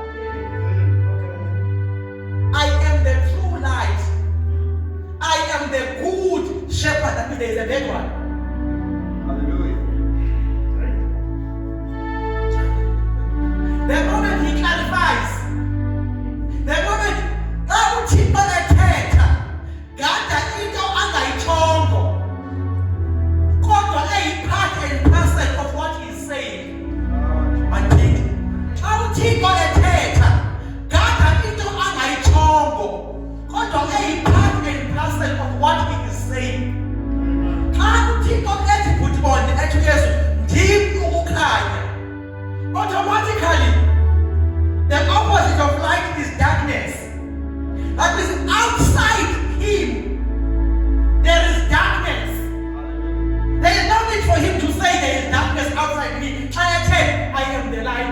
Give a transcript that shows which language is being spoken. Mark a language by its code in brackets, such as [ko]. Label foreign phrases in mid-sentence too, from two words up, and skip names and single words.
[en] I am the true light. I am the good shepherd. That means there is a fake one. Hallelujah. The moment he clarifies, the moment [xh] uThixo ethetha, gada into angayichongo, kodwa [en] part and parcel of what he's saying. [xh] Mandithi, uThixo ethetha, gada into angayichongo, kodwa [en] part and parcel of what he is saying. [xh] Xa uThixo ethi [en] put on [xh] ethi Yesu ndim ukukhanya, [en] automatically the opposite of light is darkness. That means outside him there is darkness. There is no need for him to say there is darkness outside me. I am the light.